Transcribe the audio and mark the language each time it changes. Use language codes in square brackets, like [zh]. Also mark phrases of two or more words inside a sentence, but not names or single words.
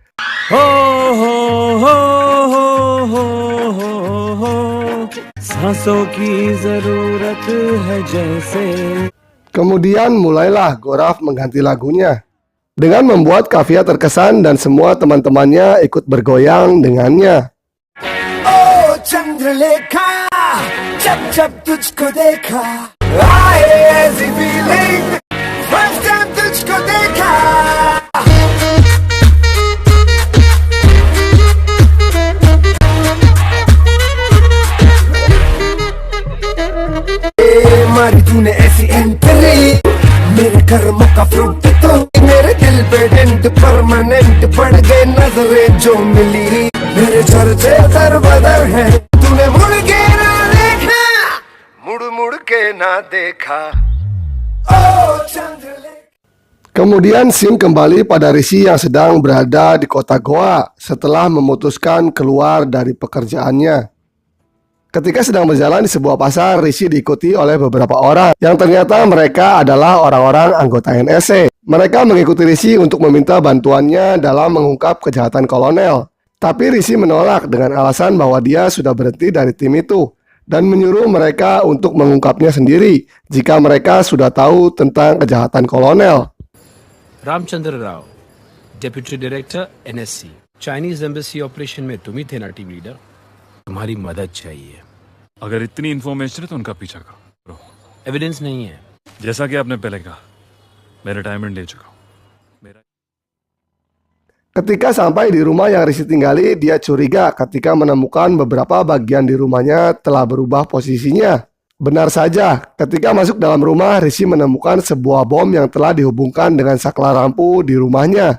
[id] Kemudian mulailah Gaurav mengganti lagunya dengan membuat Kavya terkesan dan semua teman-temannya ikut bergoyang dengannya. [hi] ओ चंद्रलेखा जब जब तुझको देखा आए ऐसी [en] feeling first time [hi] तुझको देखा मारी तूने ऐसी एंट्री मेरे कर्मों का फ्रूट तो मेरे दिल पे [en] dent permanent [hi] पड़ गए नजरें जो मिली मेरे चर्चे दर बदर है तूने मुड़ के ना देखा मुड़ के ना देखा ओ चंद्रलेखा. [id] Kemudian scene kembali pada Rishi yang sedang berada di kota Goa setelah memutuskan keluar dari pekerjaannya. Ketika sedang berjalan di sebuah pasar, Rishi diikuti oleh beberapa orang yang ternyata mereka adalah orang-orang anggota NSC. Mereka mengikuti Rishi untuk meminta bantuannya dalam mengungkap kejahatan kolonel. Tapi Rishi menolak dengan alasan bahwa dia sudah berhenti dari tim itu dan menyuruh mereka untuk mengungkapnya sendiri jika mereka sudah tahu tentang kejahatan kolonel. [en] रामचंद्र राव, Deputy Director NSC, Chinese Embassy operation [hi] में तुम ही थे ना [en] team leader. [hi] तुम्हारी मदद चाहिए. अगर इतनी इन्फॉर्मेशन है तो उनका पीछा करो. एविडेंस नहीं है. जैसा कि आपने पहले कहा, मैं रिटायरमेंट ले चुका हूँ. [id] Ketika sampai di rumah yang Rishi tinggali, dia curiga ketika menemukan beberapa bagian di rumahnya telah berubah posisinya. Benar saja, ketika masuk dalam rumah, Rishi menemukan sebuah bom yang telah dihubungkan dengan saklar lampu di rumahnya.